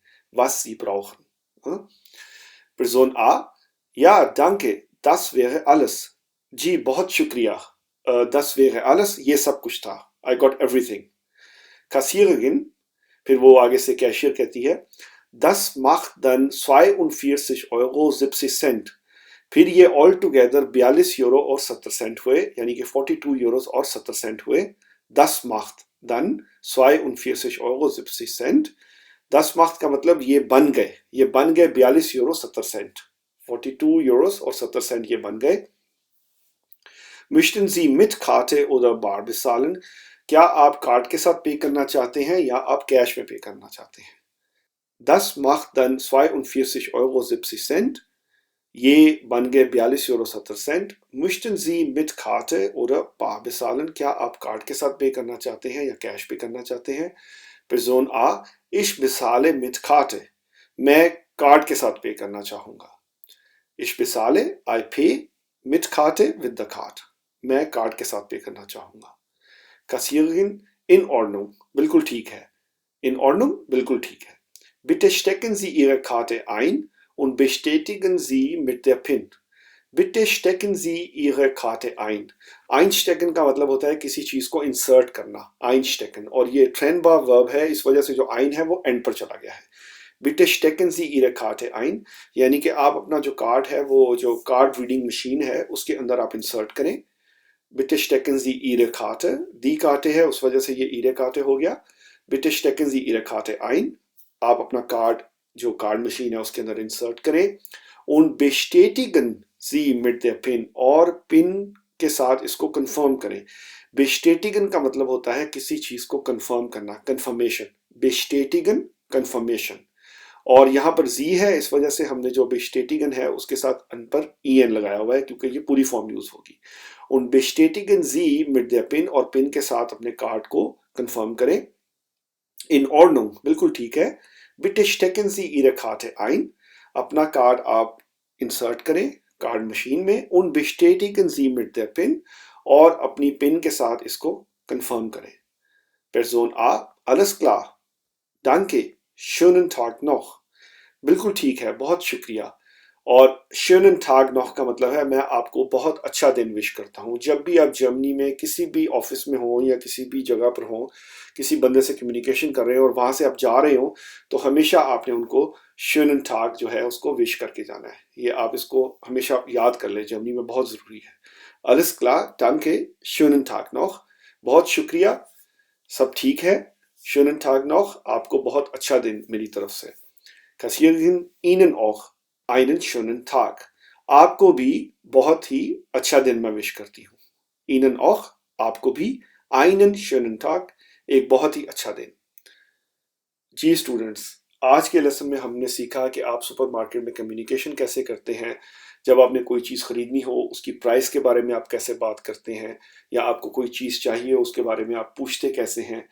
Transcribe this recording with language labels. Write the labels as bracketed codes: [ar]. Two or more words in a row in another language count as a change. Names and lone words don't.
[de] Was Sie brauchen। Person A, ja, danke, das wäre alles। [hi] जी बहुत शुक्रिया, [de] das wäre alles, [hi] ये सब कुछ था, [en] I got everything. [de] Kassiererin, [hi] फिर वो आगे से कैशियर कहती है, [de] das macht dann 42,70 €70. [hi] फिर ये [en] all together [hi] 42 € और 70 सेंट हुए, यानी कि 42 यूरोस और 70 सेंट हुए. [de] Das macht dann 42,70 €. Das macht [hi] का मतलब ये बन गए 42 € 70 सेंट. 42 यूरोस और 70 सेंट ये बन गए. [de] Möchten Sie mit Karte oder bar bezahlen? [hi] क्या आप कार्ड के साथ पे करना चाहते हैं या आप कैश में पे करना चाहते हैं? [de] Das macht dann 42,70 €. [hi] ये बन गए 42 € 70. [de] Möchten Sie mit Karte oder bar bezahlen? [hi] क्या आप कार्ड के साथ पे करना चाहते हैं या कैश पे करना चाहते हैं? [de] Person A, ich bezahle mit Karte. [hi] मैं कार्ड के साथ पे करना चाहूंगा. [de] Ich bezahle, [en] I pay, [de] mit Karte, [en] with the card. [hi] मैं कार्ड के साथ पे करना चाहूंगा. [de] Kassiererin, in Ordnung, [hi] बिल्कुल ठीक है. [de] In Ordnung, [hi] बिल्कुल ठीक है. [de] Bitte stecken Sie Ihre Karte ein und bestätigen Sie mit der PIN. Bitte stecken Sie Ihre Karte ein. [hi] Einstecken का मतलब होता है किसी चीज को इंसर्ट करना. Einstecken. और ये trennbar verb है, इस वजह से जो ein है वो end पर चला गया है. [de] Bitte stecken Sie Ihre Karte ein. [hi] यानी कि आप अपना जो कार्ड है, वो जो [en] card reading machine [hi] है, उसके अंदर आप इंसर्ट करें. [de] Bitte stecken Sie Ihre Karte. Die Karte [hi] है, उस वजह से ये [de] Ihre Karte [hi] हो गया. [de] Bitte stecken Sie Ihre Karte ein. [hi] आप अपना कार्ड जो [en] card machine [hi] है उसके अंदर इंसर्ट करें. [de] Und bestätigen Sie mit der PIN. [hi] और पिन के साथ इसको कंफर्म करें. Bestätigen का मतलब होता है किसी चीज को कंफर्म करना, कंफर्मेशन. Bestätigen, कंफर्मेशन. और यहाँ पर जी है, इस वजह से हमने जो bestätigen है उसके साथ अन पर en लगाया हुआ है, क्योंकि ये पूरी फॉर्म यूज होगी. [de] Und bestätigen Sie mit der PIN. [hi] और पिन के साथ अपने कार्ड को कंफर्म करें. [de] In Ordnung, [hi] बिल्कुल ठीक है. [de] Bitte stecken Sie Ihre Karte ein. [hi] अपना कार्ड आप इंसर्ट करें [en] card machine [hi] में. [de] Und bestätigen Sie mit der PIN. [hi] और अपनी पिन के साथ इसको कंफर्म करें. [de] Person A, alles klar. Danke. Schönen Tag noch. [hi] बिल्कुल ठीक है, बहुत शुक्रिया. और [de] schönen Tag noch [hi] का मतलब है मैं आपको बहुत अच्छा दिन विश करता हूँ. जब भी आप जर्मनी में किसी भी ऑफिस में हो या किसी भी जगह पर हो, किसी बंदे से कम्युनिकेशन कर रहे हो और वहां से आप जा रहे हो, तो हमेशा आपने उनको [de] schönen Tag [hi] जो है उसको विश करके जाना है. ये आप इसको हमेशा याद कर लें, जर्मनी में बहुत जरूरी है. [de] Alles klar, danke, schönen Tag noch. [hi] बहुत शुक्रिया, सब ठीक है. [de] Schönen Tag noch, [hi] आपको बहुत अच्छा दिन मेरी तरफ से. [de] Kassiererin, Ihnen auch einen schönen Tag. [hi] आपको भी बहुत ही अच्छा दिन मैं विश करती हूँ. [de] Ihnen auch, [hi] आपको भी [de] einen schönen Tag, [hi] एक बहुत ही अच्छा दिन. जी स्टूडेंट्स, आज के लेसन में हमने सीखा कि आप सुपरमार्केट में कम्युनिकेशन कैसे करते हैं. जब आपने कोई चीज़ खरीदनी हो, उसकी प्राइस के बारे में आप कैसे बात करते हैं, या आपको कोई चीज़ चाहिए उसके बारे में आप पूछते कैसे हैं.